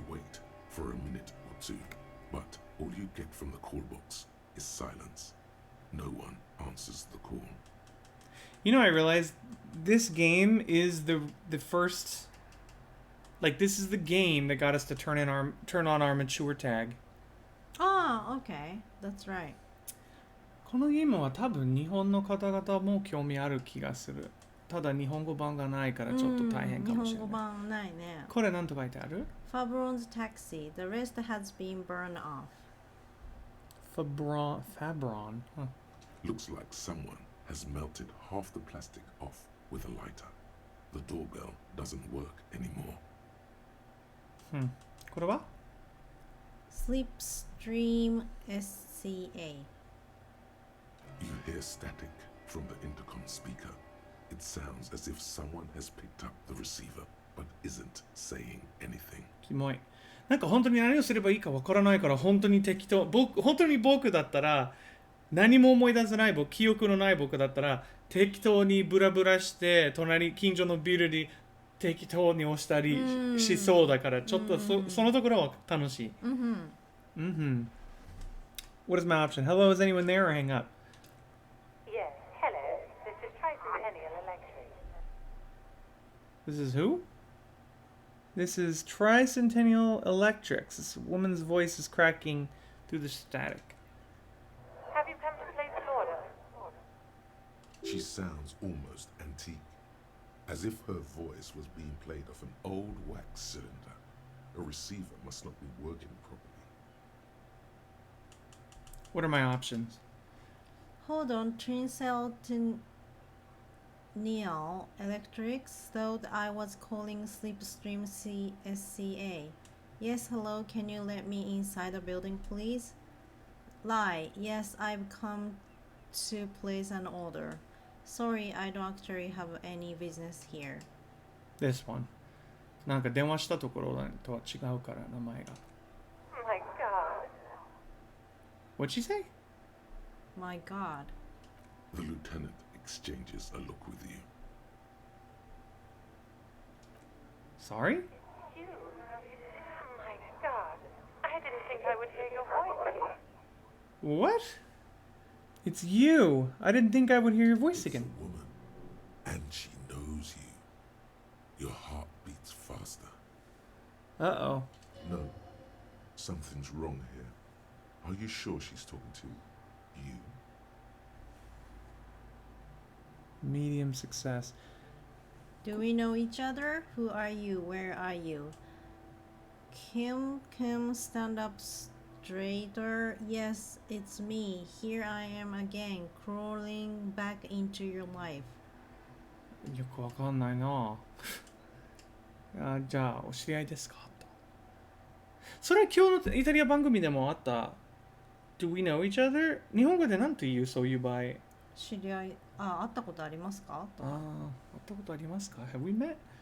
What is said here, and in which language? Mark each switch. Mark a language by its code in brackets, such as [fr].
[en] You wait for a minute or two, but all you get from the call box is silence. No one answers the call. You know, I realized this game is the first. Like, this is the game that got us to turn on our mature tag. Oh, okay. That's right. [ja] このゲームは多分日本の方々も興味ある気がする。ただ日本語版がないからちょっと大変かもしれ日本語ない。版ないね。これなんと書いてある？ [en] Fabron's taxi. The rest has been burned off. Fabron. Huh. Looks like someone has melted half the plastic off with a lighter. The doorbell doesn't work anymore. [ja] これは？ [en] Slipstream SCA. hear static from the intercom speaker. It sounds as if someone has picked up the receiver but isn't saying anything. [ja] キモい。なんか本当に何をすればいいかわからないから本当に適当。本当に僕だったら何も思い出せない僕、記憶のない僕だったら適当にブラブラして近所のビルに適当に押したりしそうだからちょっとそのところは楽しい。 [en] What is my option? Hello, is anyone there or hang up? Yes, hello. This is Tricentennial Electric. This is who? This is Tricentennial Electrics. This woman's voice is cracking through the static. Have you come to place an order? She sounds almost antique, as if her voice was being played off an old wax cylinder. A receiver must not be working properly. What are my options? Hold on, Tricentennial Electrics thought I was calling Slipstream CSCA. Yes, hello, can you let me inside the building, please? Lie, yes, I've come to place an order. Sorry, I don't actually have any business here. This one. [ja] なんか電話したところとは違うから名前が。 [en] My God. What'd she say? My God. The lieutenant exchanges a look with you. Sorry? You? My God. I didn't think I would hear your voice again. What? It's you. I didn't think I would hear your voice It's again. a woman, and she knows you. Your heart beats faster. Uh-oh. No, something's wrong here. Are you sure she's talking to you? Medium success. Do we know each other? Who are you? Where are you? Kim, stand up straighter. Yes, it's me. Here I am again, crawling back into your life. [ja] よくわかんないな。じゃあ、お知り合いですかと。それは今日のイタリア番組でもあった。 [en] Do we know each other? [ja] 日本語で何と言うそういう場合。知り合い、会ったことありますか？会ったことありますか [en] Have we met?